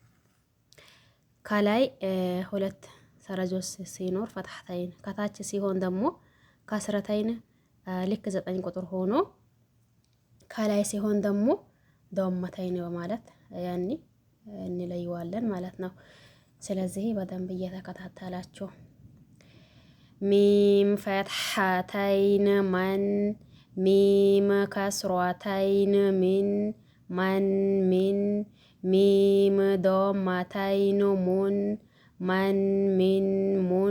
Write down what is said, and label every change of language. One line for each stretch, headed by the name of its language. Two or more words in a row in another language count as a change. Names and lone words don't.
Amharic: ከላይ ሁለት ሰረዞች ሲኖር ፈትሐተይን፣ ከታች ሲሆን ደግሞ ከስረተይን ልክ 9 ቁጥር ሆኖ ከላይ ሲሆን ደግሞ ዶመተይን በማለት ያኒ እንለየዋለን ማለት ነው። ስለዚህ በደንብ እየተከታተላችሁ
Arabic: ميم فتحتين مَن ميم كسرتين مِن مَن مِن ميم ضمتين مُن مَن مِن مُن